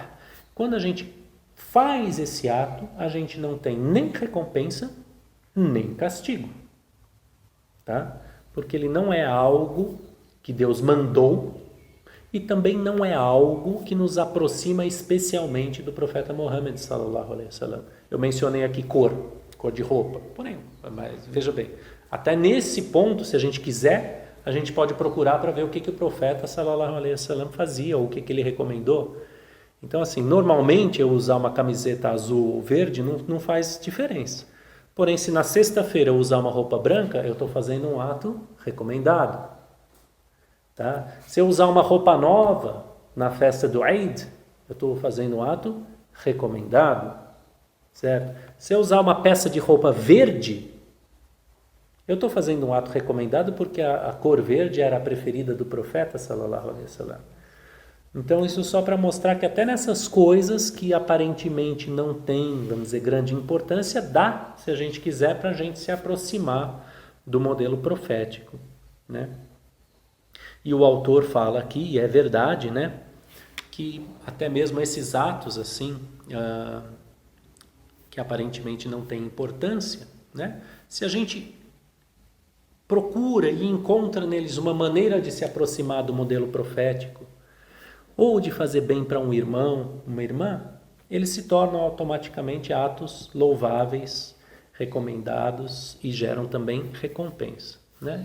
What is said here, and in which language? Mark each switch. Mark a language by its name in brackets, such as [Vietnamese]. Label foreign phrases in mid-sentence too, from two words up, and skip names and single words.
[Portuguese] Quando a gente faz esse ato, a gente não tem nem recompensa, nem castigo. Tá? Porque ele não é algo que Deus mandou e também não é algo que nos aproxima especialmente do profeta Muhammad [Arabic] صلى الله عليه وسلم. [Portuguese] Eu mencionei aqui cor de roupa. Porém, mas veja bem, até nesse ponto, se a gente quiser, a gente pode procurar para ver o que o profeta [Arabic] صلى الله عليه وسلم [Portuguese] fazia, ou o que ele recomendou. Então, assim, normalmente eu usar uma camiseta azul ou verde não faz diferença. Porém, se na sexta-feira eu usar uma roupa branca, eu estou fazendo um ato recomendado. Tá? Se eu usar uma roupa nova na festa do Eid, eu estou fazendo um ato recomendado. certo? Se eu usar uma peça de roupa verde, eu estou fazendo um ato recomendado porque a cor verde era a preferida do profeta, [Arabic] صلى الله عليه وسلم. [Portuguese] Então isso só para mostrar que até nessas coisas que aparentemente não tem, vamos dizer, grande importância, dá, se a gente quiser, para a gente se aproximar do modelo profético, né? E o autor fala aqui, e é verdade, né, que até mesmo esses atos assim, que aparentemente não têm importância, né, se a gente procura e encontra neles uma maneira de se aproximar do modelo profético, ou de fazer bem para um irmão, uma irmã, eles se tornam automaticamente atos louváveis, recomendados e geram também recompensa, né?